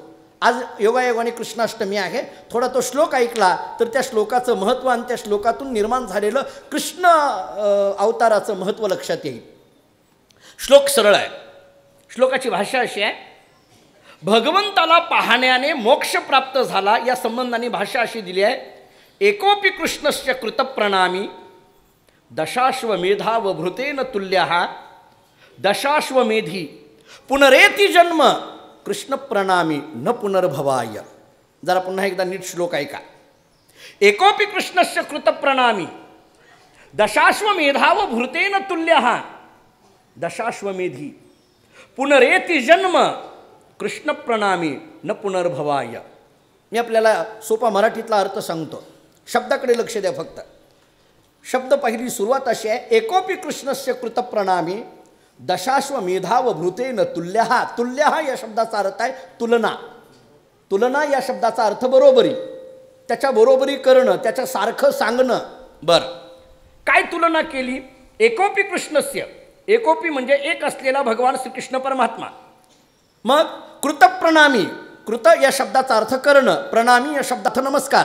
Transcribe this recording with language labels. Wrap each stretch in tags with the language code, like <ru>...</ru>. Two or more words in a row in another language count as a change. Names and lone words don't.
<mr>आज योगायोगाने कृष्णाष्टमी आहे. थोडा तो श्लोक ऐकला तर त्या श्लोकाचं महत्त्व आणि त्या श्लोकातून निर्माण झालेलं कृष्ण अवताराचं महत्त्व लक्षात येईल. श्लोक सरळ आहे. श्लोकाची भाषा अशी आहे, भगवंताला पाहण्याने मोक्ष प्राप्त झाला या संबंधाने भाषा अशी दिली आहे,</mr> <sa>एकोपी कृष्णस्य कृतप्रणामी दशाश्वमेधावभृतेन तुल्यः दशाश्वमेधी पुनरेति जन्म कृष्ण प्रणामी न पुनर्भवाय.</sa> <mr>जरा पुन्हा एकदा नीट श्लोक ऐका.</mr> <sa>एकोपी कृष्णस्य कृतप्रणामी दशाश्वमेधावभृतेन तुल्यः दशाश्वमेधी पुनरेति जन्म कृष्ण प्रणामी न पुनर्भवाय.</sa> <mr>मी आपल्याला सोपा मराठीतला अर्थ सांगतो. शब्दाकडे लक्ष द्या फक्त. शब्द पहिली सुरुवात अशी आहे,</mr> <sa>एकोपी कृष्णस्य कृतप्रणामी दशाश्वमेधावभृतेन तुल्यः.</sa> <mr>तुल्यः या शब्दाचा अर्थ आहे तुलना. तुलना या शब्दाचा अर्थ बरोबरी, त्याच्या बरोबरी करणं, त्याच्यासारखं सांगणं. बरं, काय तुलना केली?</mr> <sa>एकोपी कृष्णस्य,</sa> <mr>एकोपी म्हणजे एक असलेला भगवान श्रीकृष्ण परमात्मा. मग कृतप्रणामी, कृत या शब्दाचा अर्थ करणं, प्रणामी या शब्दार्थ नमस्कार.</mr>